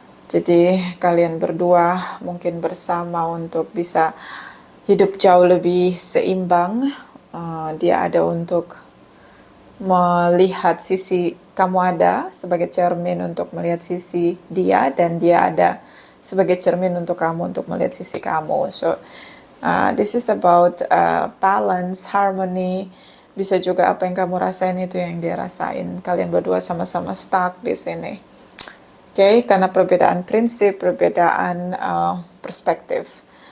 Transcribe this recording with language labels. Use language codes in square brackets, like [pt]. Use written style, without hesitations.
[id] Jadi kalian berdua mungkin bersama untuk bisa hidup jauh lebih seimbang. Dia ada untuk melihat sisi kamu, ada sebagai cermin untuk melihat sisi dia, dan dia ada sebagai cermin untuk kamu untuk melihat sisi kamu. [en] So this is about balance, harmony. [id] Bisa juga apa yang kamu rasain itu yang dia rasain. Kalian berdua sama-sama stuck di sini. Oke, karena perbedaan prinsip, perbedaan perspektif.